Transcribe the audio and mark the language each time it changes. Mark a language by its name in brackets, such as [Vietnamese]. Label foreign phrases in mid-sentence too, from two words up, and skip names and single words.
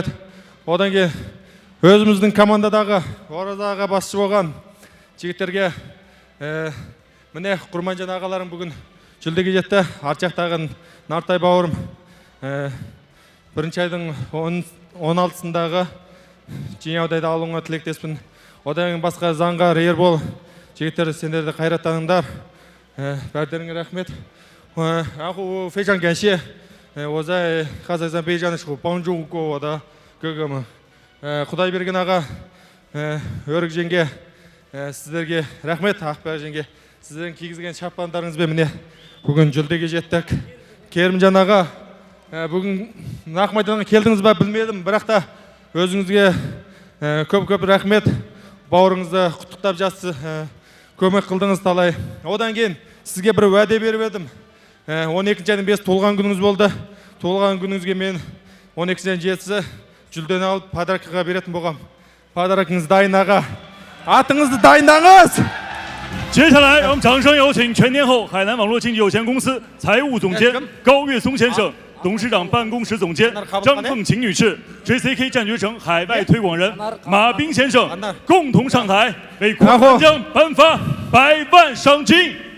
[Kazakh] Одан кейін өзіміздің командадағы оразаға басшы болған жігіттерге, міне Құрманжан ағаларым бүгін жүлдеге жетті. Арт жақтағы Нартай бауырым бірінші айдың 16-сындағы Жеңіаудайды алуыңа тілектеспін. Одан кейін басқа Заңғар, Ербол жігіттер, сендерді қайраттаныңдар. Бәрдеріңе рахмет. [Chinese] 然后我非常感谢我在哈萨克斯坦备战的时候帮助过我的哥哥们。 [Kazakh] Құдай берген аға, Өрік жеңге, сіздерге рахмет. Ақбар жеңге, сіздердің кигізген шапандарыңызбен міне бүгін жүлдеге жеттік. Керімжан аға, бүгін Ақ майданға келдіңіз ба білмедім, бірақ та өзіңізге көп рахмет. Бауырыңызды құттықтап жатсыз, көмек қылдыңыз талай. Одан кейін сізге бір уәде беріп едім. 12-ші айдың 5 толған күніңіз болды. Толған күніңізге мен 12-ші айдың 7-сі жүлдені алып подаркаға беретін болғам. Подаркаңыз дайын аға. Атыңызды дайындаңыз. [Chinese] 接下来，让我们掌声有请全天候海南网络经纪有限公司财务总监高岳松先生、董事长办公室总监张凤琴女士、JCK 战绝城海外推广人马斌先生共同上台，为库尔班江颁发100万赏金。